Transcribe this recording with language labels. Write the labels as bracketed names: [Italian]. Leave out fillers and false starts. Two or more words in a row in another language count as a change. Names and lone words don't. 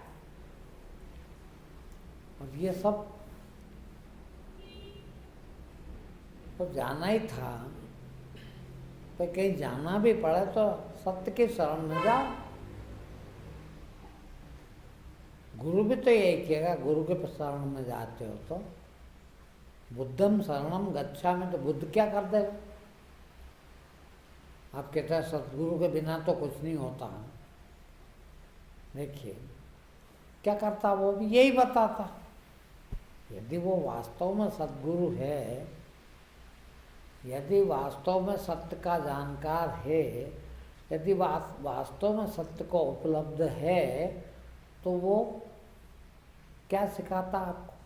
[Hindi] और ये सब तो जाना ही था, तो कहीं जाना भी पड़े तो सत्य की शरण में जाओ। गुरु भी तो यही कहेगा, गुरु के शरण में जाते हो तो [Pali] बुद्धम शरणम गच्छामि, [Hindi] तो बुद्ध क्या कर देगा? आप कहते हैं सतगुरु के बिना तो कुछ नहीं होता। देखिए क्या करता, वो भी यही बताता। यदि वो वास्तव में सतगुरु है, यदि वास्तव में सत्य का जानकार है, यदि वास्तव में सत्य को उपलब्ध है, तो वो क्या सिखाता आपको?